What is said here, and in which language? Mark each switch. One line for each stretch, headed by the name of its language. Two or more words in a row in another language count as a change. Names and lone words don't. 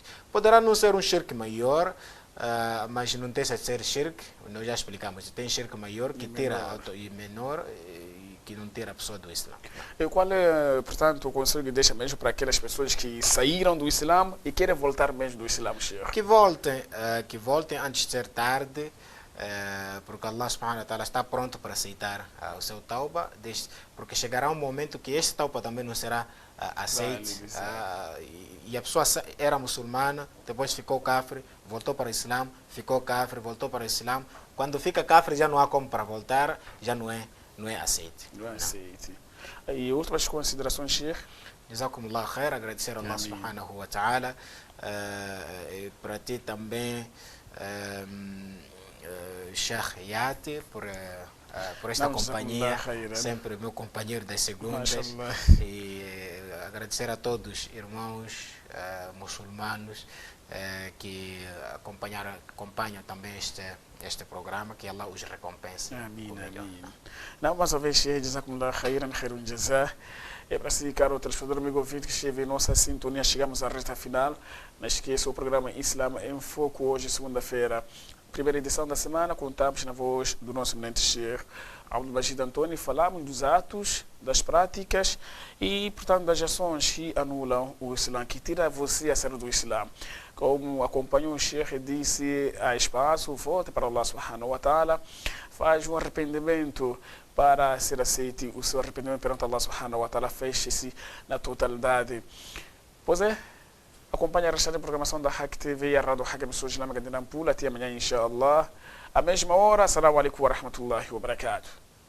Portuguese: Poderá não ser um shirk maior, mas não deixa de ser shirk, nós já explicamos, tem shirk maior que tira e menor que não tira a pessoa do Islã. E qual é, portanto, o conselho que deixa mesmo para aquelas pessoas que saíram do Islã e querem voltar mesmo do Islã, Sheikh? Que voltem antes de ser tarde, porque Allah subhanahu wa ta'ala está pronto para aceitar o seu tauba, porque chegará um momento que este tauba também não será aceite, e a pessoa era muçulmana, depois ficou kafir, voltou para o Islã, ficou kafir, voltou para o Islã. Quando fica kafir já não há como para voltar, já não é aceite. Não é aceite. E outras considerações, Sheikh?
Arabic: جزاكم الله خير,
Portuguese: agradecer a Allah
Arabic: سبحانه وتعالى,
Portuguese: e para ti também, Sheikh Yati, por esta companhia, sempre meu companheiro das segundas, e agradecer a todos os irmãos muçulmanos que acompanham também este programa, que Allah os recompense. Amém, amém. Não, mais uma vez,
Arabic: شيخ، جزاكم الله خيرا، خير جزاء.
Portuguese: É para si, caro telespectador, amigo ouvinte, que esteve em nossa sintonia. Chegamos à reta final. Não esqueça o programa Islã em Foco, hoje, segunda-feira, primeira edição da semana, contamos na voz do nosso eminente Sheikh Abdul Majid Antônio. Falamos dos atos, das práticas e, portanto, das ações que anulam o Islã, que tira você a ser do Islã. Como acompanhou o Sheikh, disse, há espaço, volte para Allah
Arabic: سبحانه وتعالى,
Portuguese: faz um arrependimento para ser aceito o seu arrependimento perante Allah
Arabic: سبحانه وتعالى,
Portuguese: feche-se na totalidade. Pois é, acompanhe a restante programação da Hack TV e a Rádio Hack Emissora Islâmica de Nampula. Até amanhã, inshallah. À mesma hora.
Arabic: السلام عليكم ورحمة الله وبركاته.